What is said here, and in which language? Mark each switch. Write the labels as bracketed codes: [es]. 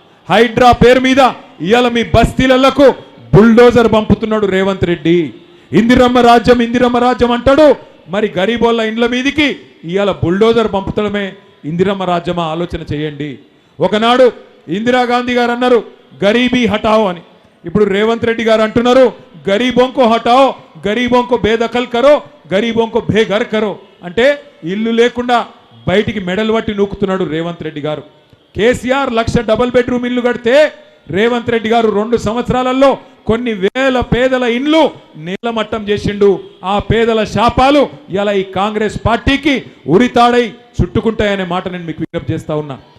[te] హైడ్రా పేరు మీద ఇవాళ మీ బస్తీలకు బుల్డోజర్ పంపుతున్నాడు రేవంత్ రెడ్డి. ఇందిరమ్మ రాజ్యం అంటాడు, మరి గరీబోళ్ళ ఇండ్ల మీదికి ఇవాళ బుల్డోజర్ పంపుతడమే ఇందిరమ్మ రాజ్యమా? ఆలోచన చేయండి. ఒకనాడు ఇందిరాగాంధీ గారు అన్నారు [hi] గరీబీ హటాओ [te] అని. ఇప్పుడు రేవంత్ రెడ్డి గారు అంటున్నారు [hi] గరీబోं को हटाओ, गरीबों को बेदखल करो, गरीबों को बेघर करो. [te] అంటే ఇల్లు లేకుండా బయటికి మెడలు పట్టి నూకుతున్నాడు రేవంత్ రెడ్డి గారు. కేసీఆర్ 1,00,000 డబుల్ బెడ్రూమ్ ఇల్లు కడితే రేవంత్ రెడ్డి గారు 2 సంవత్సరాలలో కొన్ని వేల పేదల ఇండ్లు నేలమట్టం చేసిండు. ఆ పేదల శాపాలు ఇలా ఈ కాంగ్రెస్ పార్టీకి ఉరితాడై చుట్టుకుంటాయనే మాట నేను మీకు విజ్ఞప్తి చేస్తా ఉన్నా.